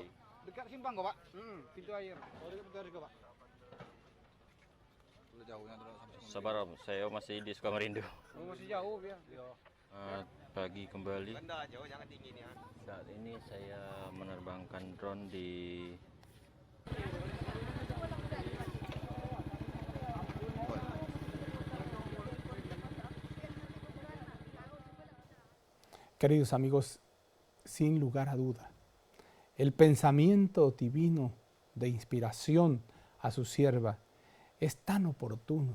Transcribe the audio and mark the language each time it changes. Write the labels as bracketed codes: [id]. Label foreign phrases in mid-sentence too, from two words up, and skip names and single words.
[id] dekat simpang kok Pak, pintu air. Oh dekat pintu air kok Pak. Sabar Om, saya masih di Sukamarindu. Oh masih jauh ya. Pagi kembali. Saat ini saya menerbangkan drone di [es] Queridos amigos, sin lugar a duda, el pensamiento divino de inspiración a su sierva es tan oportuno.